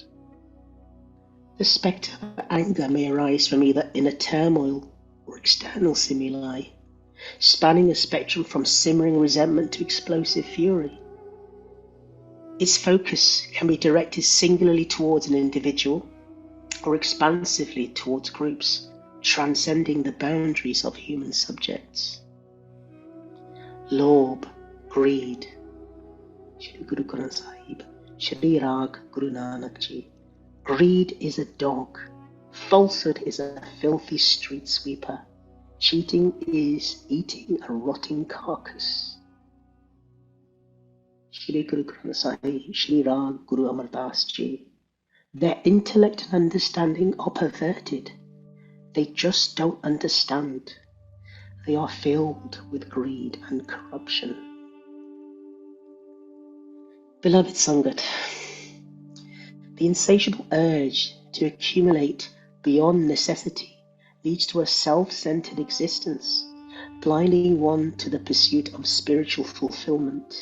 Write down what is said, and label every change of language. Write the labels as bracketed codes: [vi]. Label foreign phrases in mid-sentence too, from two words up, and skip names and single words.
[en] The spectre of anger may arise from either inner turmoil or external stimuli, spanning a spectrum from simmering resentment to explosive fury. Its focus can be directed singularly towards an individual or expansively towards groups, transcending the boundaries of human subjects. Lob, greed. Shri Guru Granth Sahib, Shri Rag Guru Nanak Ji. Greed is a dog. Falsehood is a filthy street sweeper. Cheating is eating a rotting carcass. Shri Guru Granth Sahib, Shri Rag Guru Amar Das Ji. Their intellect and understanding are perverted. They just don't understand. They are filled with greed and corruption. Beloved Sangat, the insatiable urge to accumulate beyond necessity leads to a self-centered existence, blinding one to the pursuit of spiritual fulfillment.